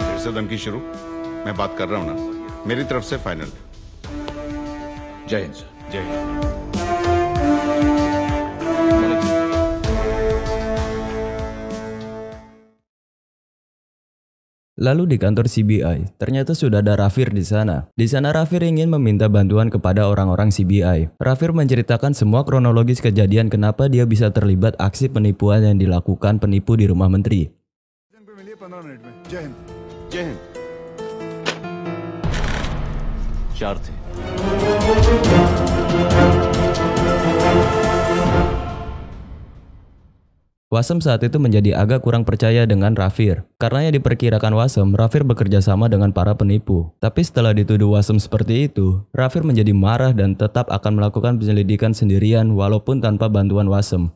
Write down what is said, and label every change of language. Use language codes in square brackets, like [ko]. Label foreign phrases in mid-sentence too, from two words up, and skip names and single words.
[hi] धमकी शुरू मैं बात कर रहा हूं ना मेरी तरफ से फाइनल जय हिंद सर जय हिंद [id] Lalu di kantor CBI, ternyata sudah ada Rafir di sana. Di sana Rafir ingin meminta bantuan kepada orang-orang CBI. Rafir menceritakan semua kronologis kejadian kenapa dia bisa terlibat aksi penipuan yang dilakukan penipu di rumah menteri. [hi] मिलिए 15 मिनट में जय हिंद जय हिंद 4 थे [id] Wasem saat itu menjadi agak kurang percaya dengan Rafir. Karenanya diperkirakan Wasem, Rafir bekerja sama dengan para penipu. Tapi setelah dituduh Wasem seperti itu, Rafir menjadi marah dan tetap akan melakukan penyelidikan sendirian walaupun tanpa bantuan Wasem.